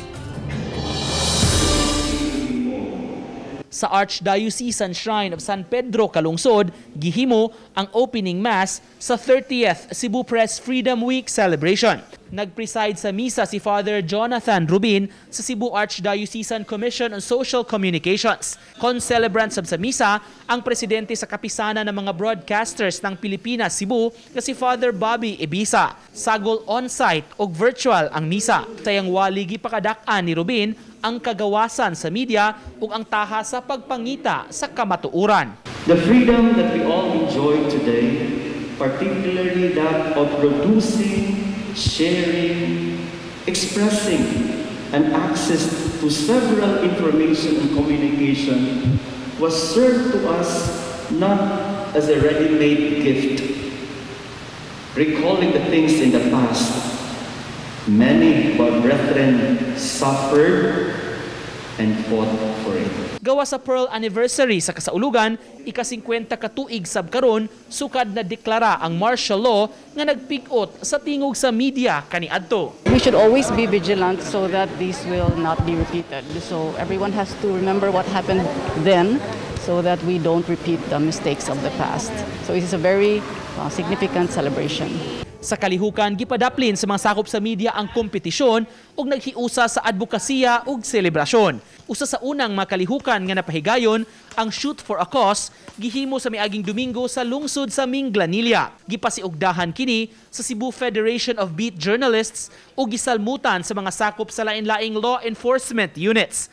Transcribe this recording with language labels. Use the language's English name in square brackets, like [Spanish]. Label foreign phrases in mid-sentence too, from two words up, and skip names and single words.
[Cebuano] Sa Archdiocesan Shrine of San Pedro, Kalungsod, gihimo ang opening mass sa 30th Cebu Press Freedom Week celebration. Nag-preside sa misa si Father Jonathan Rubin sa Cebu Archdiocesan Commission on Social Communications. Con-celebrant sa misa ang presidente sa kapisanan ng mga broadcasters ng Pilipinas, Cebu, na si Father Bobby Ebisa. Sagol on-site o virtual ang misa. Sayang waligi pakadak-an ni Rubin ang kagawasan sa media ug ang taha sa pagpangita sa kamatuoran. [English] The freedom that we all enjoy today, particularly that of producing, sharing, expressing, and access to several information and communication was served to us not as a ready-made gift. Recalling the things in the past, many of our brethren suffered and fought for it. [Cebuano] Gawa sa Pearl Anniversary sa kasaulugan, ika-50 katuig sab karon sukad na deklara ang martial law nga nagpig-ot sa tingog sa media kaniadto. [English] We should always be vigilant so that this will not be repeated. So everyone has to remember what happened then so that we don't repeat the mistakes of the past. So it is a very significant celebration. [Cebuano] Sa kalihukan, gipadaplin sa mga sakop sa media ang kompetisyon ug naghiusa sa advokasya ug selebrasyon. Usa sa unang makalihukan nga napahigayon ang Shoot for a Cause gihimo sa miaging Domingo sa lungsod sa Minglanilla. Gipasiugdahan kini sa Cebu Federation of Beat Journalists ug gisalmutan sa mga sakop sa lain-laing law enforcement units.